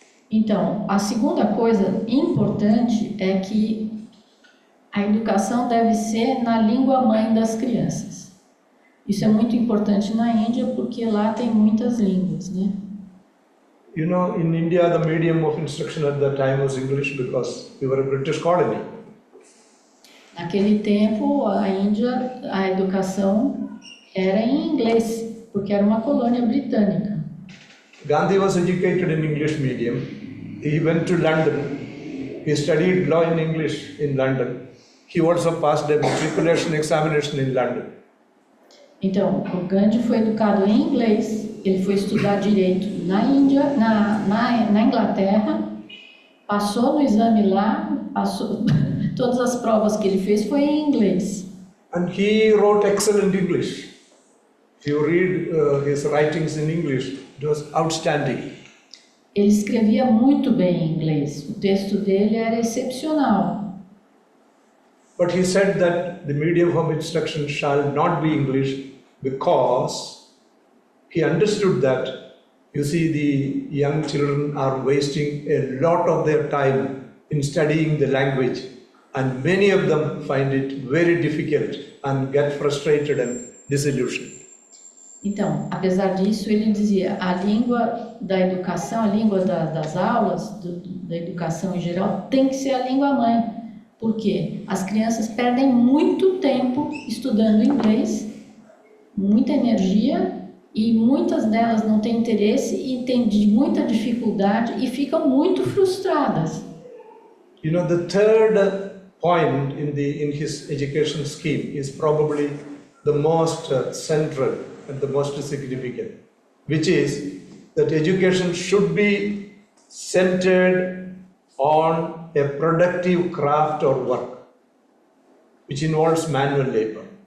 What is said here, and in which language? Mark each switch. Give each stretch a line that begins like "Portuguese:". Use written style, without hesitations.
Portuguese: Então, a segunda coisa importante é que a educação deve ser na língua mãe das crianças. Isso é muito importante na Índia porque lá tem muitas línguas, né?
English: In India, the medium of instruction at that time was English because we were a British colony.
Portuguese: Naquele tempo, a Índia, a educação era em inglês, porque era uma colônia britânica.
English: Gandhi was educated in English medium. He went to London. He studied law in English in London. He also passed a matriculation examination in London.
Portuguese: Então, o Gandhi foi educado em inglês, ele foi estudar direito na Índia, na Inglaterra, passou no exame lá, passou todas as provas que ele fez foi em inglês.
English: And he wrote excellent English. If you read his writings in English, it was outstanding.
Portuguese: Ele escrevia muito bem em inglês, o texto dele era excepcional.
English: But he said that the medium of instruction shall not be English because he understood that, you see, the young children are wasting a lot of their time in studying the language, and many of them find it very difficult and get frustrated and disillusioned.
Portuguese: Então, apesar disso, ele dizia, a língua da educação, a língua das aulas, da educação em geral, tem que ser a língua mãe, porque as crianças perdem muito tempo estudando inglês, muita energia, e muitas delas não têm interesse e têm muita dificuldade e ficam muito frustradas.
English: The third point in his education scheme is probably the most central and the most significant, which is that education should be centered on a productive craft or work, which involves manual labor.